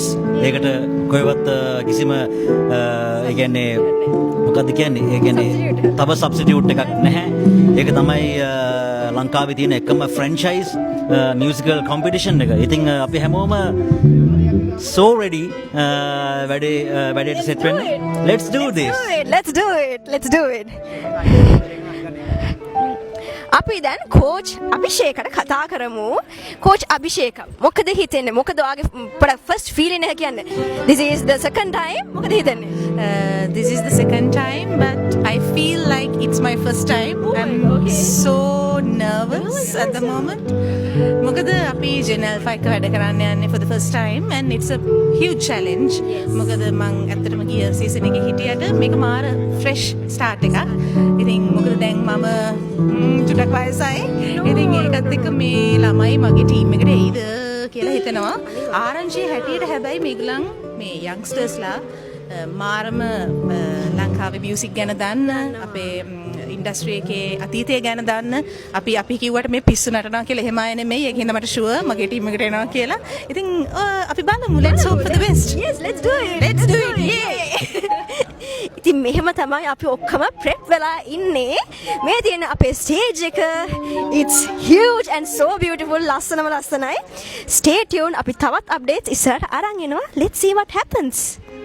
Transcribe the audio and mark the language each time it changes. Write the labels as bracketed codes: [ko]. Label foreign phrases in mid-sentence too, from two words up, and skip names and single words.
[si] ඒකට කොහෙවත් කිසිම ඒ කියන්නේ මොකද්ද කියන්නේ? ඒ කියන්නේ තව සබ්ස්ටිටියුට් එකක් නැහැ. ඒක තමයි ලංකාවේ තියෙන එකම ෆ්‍රැන්චයිස් මියුසිකල් කොම්පිටිෂන් එක. ඉතින් අපි හැමෝම [en] so ready [si] වැඩේට set වෙන්න. [en] Let's do this. Let's do it. [si] අපි දැන් කෝච් අභිෂේකට කතා කරමු. කෝච් අභිෂේක මොකද හිතෙන්නේ? මොකද ඔයාගේ [en] first feeling [si] එක කියන්නේ? [en] This is the second time. [si] මොකද හිතෙන්නේ? [en] This is the second time, but I feel like it's my first time. I'm so nervous at the moment. [si] මොකද අපි Gen Alpha එක වැඩ කරන්න යන්නේ [en] for the first time and it's a huge challenge. [si] මොකද මං ඇත්තටම ගිය සීසන් එකේ හිටියට මේක මාර [en] fresh start [si] එකක්. ඉතින් මොකද දැන් මම චුට්ටක් වයසයි. ඉතින් ඒකත් එක්ක මේ ළමයි මගේ ටීම් එකට එයිද කියලා හිතනවා. ආරංචි හැටියට හැබැයි මේගොල්ලන් මේ youngstersලා මාරම ලංකාවේ මියුසික් ගැන දන්න අපේ ඉන්ඩස්ට්‍රි එකේ අතීතය ගැන දන්න අපි කිව්වට මේ පිස්සු නටනවා කියලා එහෙම අය නෙමෙයි. ඒක හින්දා මට ෂුවර් මගේ ටීම් එකට එනවා කියලා. ඉතින් අපි බලමු. [en] Let's hope for the best. Yes, let's do it. Yeah. ඉතින් මෙහෙම තමයි අපි ඔක්කොම prep වෙලා ඉන්නේ. මේ තියෙන අපේ stage එක it's huge and so beautiful. ලස්සනයි. Stay tuned. [si] අපි තවත් updates ඉස්සරහට අරන් එනවා. [en] Let's see what happens.